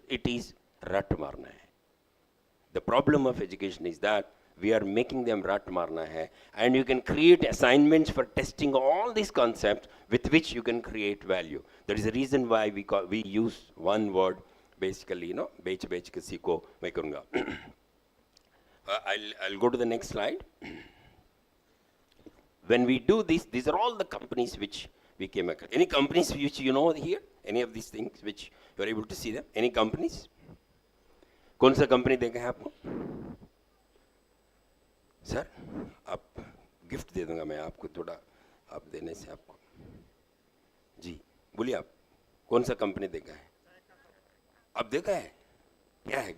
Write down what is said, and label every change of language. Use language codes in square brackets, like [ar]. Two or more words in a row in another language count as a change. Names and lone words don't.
[en] It is [hi] रट मारना है. [en] The problem of education is that we are making them [hi] रट मारना है, [en] and you can create assignments for testing all these concepts with which you can create value. That is the reason why we use one word, basically, [hi] बेच के सीखो, मैं करूंगा. [en] I'll go to the next slide. When we do this, these are all the companies which we came across. Any companies which you know here? Any of these things which you are able to see them? Any companies? [hi] कौन सा कंपनी देखा है आपको? सर, आप गिफ्ट दे दूंगा मैं आपको थोड़ा, आप देने से आपको. जी, बोलिए आप, कौन सा कंपनी देखा है? आप देखा है? क्या है?